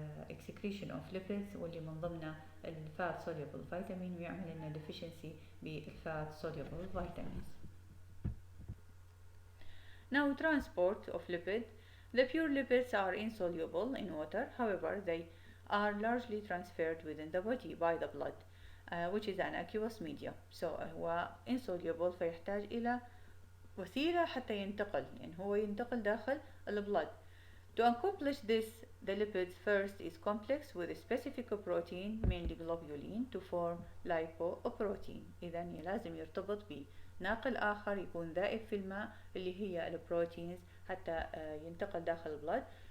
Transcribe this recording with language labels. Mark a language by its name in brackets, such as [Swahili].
[English] excretion of lipids [Arabic] واللي من ضمنه الفات soluble vitamin ويعمل لنا deficiency بالفات soluble vitamins. [English] Now transport of lipid. The pure lipids are insoluble in water, however they are largely transferred within the body by the blood which is an aqueous medium. [Arabic] So هو insoluble فيحتاج إلى وسيلة حتى ينتقل، يعني هو ينتقل داخل البلد. [English] To accomplish this, the lipids first is complex with a specific protein mainly globulin to form lipoprotein. [Arabic] إذا لازم يرتبط بناقل آخر يكون ذائب في الماء اللي هي البروتينز حتى ينتقل داخل البلد.